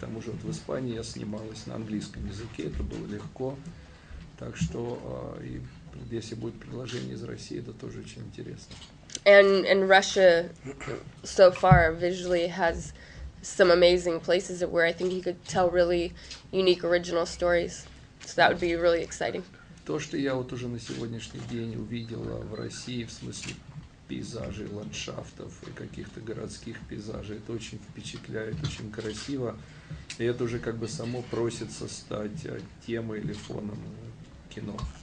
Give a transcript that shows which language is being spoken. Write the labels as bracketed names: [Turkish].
[Russian] К тому же вот в Испании я снималась на английском языке, это было легко, так что и если будет предложение из России, это тоже очень интересно. [English] And Russia, so far, visually has some amazing places where I think you could tell really unique, original stories. So that would be really exciting. [Russian] То, что я вот уже на сегодняшний день увидела в России, в смысле пейзажей, ландшафтов и каких-то городских пейзажей, это очень впечатляет, очень красиво. И это уже как бы само просится стать темой или фоном кино.